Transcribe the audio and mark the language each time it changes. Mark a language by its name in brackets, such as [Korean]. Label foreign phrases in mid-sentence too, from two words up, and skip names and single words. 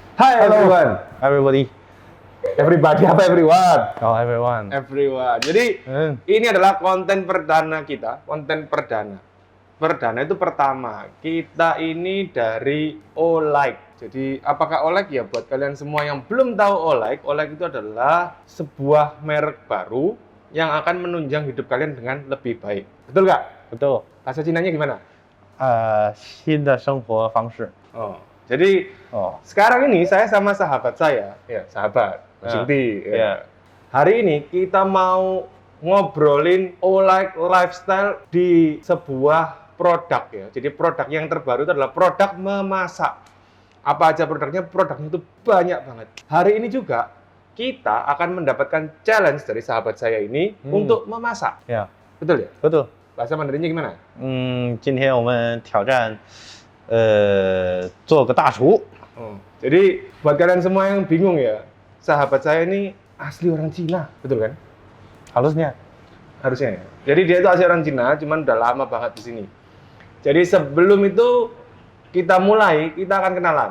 [English] Hi Hello. everyone. Everybody. Everybody apa everyone? Oh, everyone. Everyone. [Indonesian] Jadi ini adalah konten perdana kita, konten perdana. Perdana itu pertama. Kita ini dari Olight. Jadi apakah Olight ya buat kalian semua yang belum tahu Olight, Olight itu adalah sebuah merek baru yang akan menunjang hidup kalian dengan lebih baik. Betul nggak? Betul. Bahasa Cinanya gimana? [Chinese] 新的生活方式。 [Indonesian] Oh, jadi sekarang ini saya sama sahabat saya, ya sahabat, Mas Yungti. Ya. Hari ini kita mau ngobrolin Olight lifestyle di sebuah produk ya. Jadi produk yang terbaru itu adalah produk memasak. Apa aja produknya? Produknya itu banyak banget. Hari ini juga kita akan mendapatkan challenge dari sahabat saya ini untuk memasak. Ya. Betul ya? Betul. Bahasa Mandarinnya gimana? [Chinese] 今天我们挑战做个大厨。 [Indonesian] Jadi buat kalian semua yang bingung ya, sahabat saya ini asli orang Cina, betul kan? Harusnya. Harusnya ya. Jadi dia itu asli orang Cina, cuman udah lama banget di sini. Jadi sebelum itu kita mulai, kita akan kenalan.